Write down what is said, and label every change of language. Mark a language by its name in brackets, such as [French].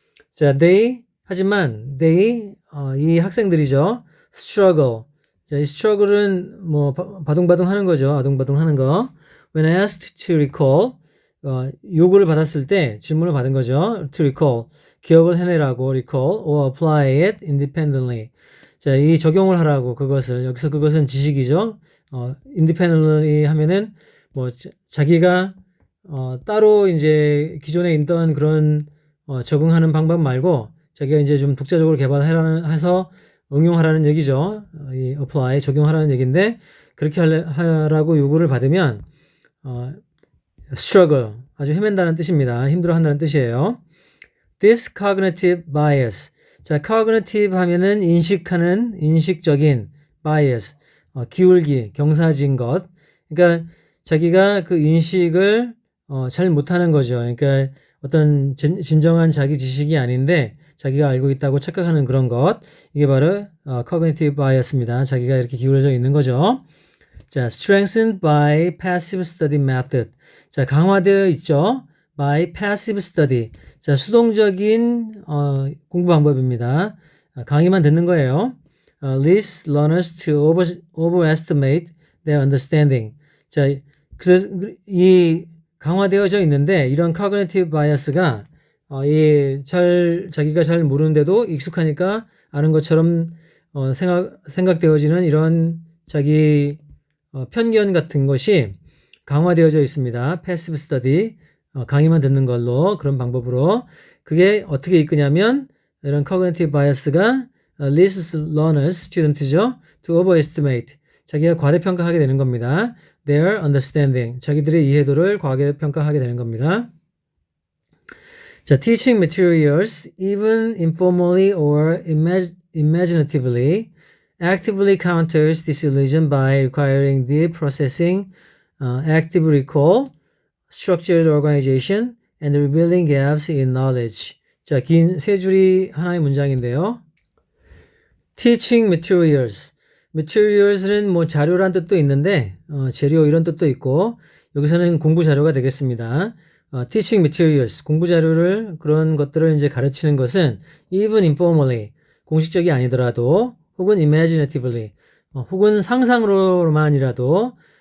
[Korean] 자, 하지만 이 학생들이죠. [English] struggle. [Korean] 자, 이 struggle은 바둥바둥 하는 거죠. 아둥바둥 하는 거. [English] When asked to recall, [Korean] 요구를 받았을 때, 질문을 받은 거죠. [English] to recall. [Korean] 기억을 해내라고 [English] recall or apply it independently. [Korean] 자, 이 적용을 하라고 여기서 그것은 지식이죠. independently 하면은 자기가 따로 이제 기존에 있던 그런 적응하는 방법 말고 자기가 이제 좀 독자적으로 해서 응용하라는 얘기죠. 이 apply, 적용하라는 얘기인데 그렇게 하라고 요구를 받으면 struggle, 아주 헤맨다는 뜻입니다. 힘들어한다는 뜻이에요. [English] This cognitive bias. [Korean] 자, cognitive 하면은 인식적인 bias, 기울기, 경사진 것. 그러니까 자기가 그 인식을 잘 못하는 거죠. 그러니까 어떤 진정한 자기 지식이 아닌데 자기가 알고 있다고 착각하는 그런 것. 이게 바로 cognitive bias입니다. 자기가 이렇게 기울어져 있는 거죠. [English] 자, strengthened by passive study method. [Korean] 자, 강화되어 있죠. [English] by passive study. [Korean] 자, 수동적인 공부 방법입니다. 강의만 듣는 거예요. [English] leads learners to overestimate their understanding. [Korean] 자, 그래서 이 강화되어져 있는데 이런 cognitive bias가 자기가 잘 모르는데도 익숙하니까 아는 것처럼 생각되어지는 이런 자기 편견 같은 것이 강화되어져 있습니다. passive study, 강의만 듣는 걸로 그런 방법으로 그게 어떻게 이끄냐면 이런 cognitive bias가 [English] leads learners, [Korean] student죠, [English] to overestimate, [Korean] 자기가 과대평가하게 되는 겁니다. [English] their understanding, [Korean] 자기들의 이해도를 과대평가하게 되는 겁니다. [English] 자, teaching materials, even informally or imaginatively, actively counters this illusion by requiring deep processing, active recall, structured organization, and revealing gaps in knowledge. [Korean] 자, 긴 세 줄이 하나의 문장인데요. [English] teaching materials. [Korean] materials는 자료란 뜻도 있는데 재료 이런 뜻도 있고 여기서는 공부 자료가 되겠습니다. [English] teaching materials, [Korean] 공부 자료를 그런 것들을 이제 가르치는 것은 [English] even informally, [Korean] 공식적이 아니더라도 혹은 imaginatively, 혹은 상상으로만이라도